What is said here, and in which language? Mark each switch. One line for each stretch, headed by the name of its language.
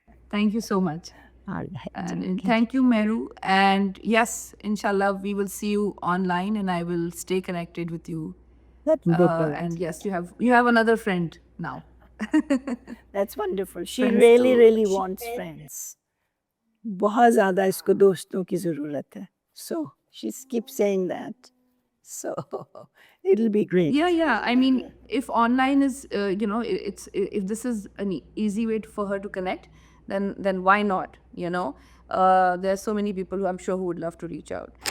English: Thank you so much. All right. And thank you, Meru. And yes, inshallah, we will see you online, and I will stay connected with you. That's wonderful. And yes, you have another friend now. That's wonderful. She Friends really, too. really wants friends.
Urdu: بہت زیادہ اس کو دوستوں کی ضرورت ہے.
English: So she keeps saying that. So it'll be great. Yeah. I mean, if online is, if this is an easy way for her to connect, then why not? There are so many people who I'm sure who would love to reach out.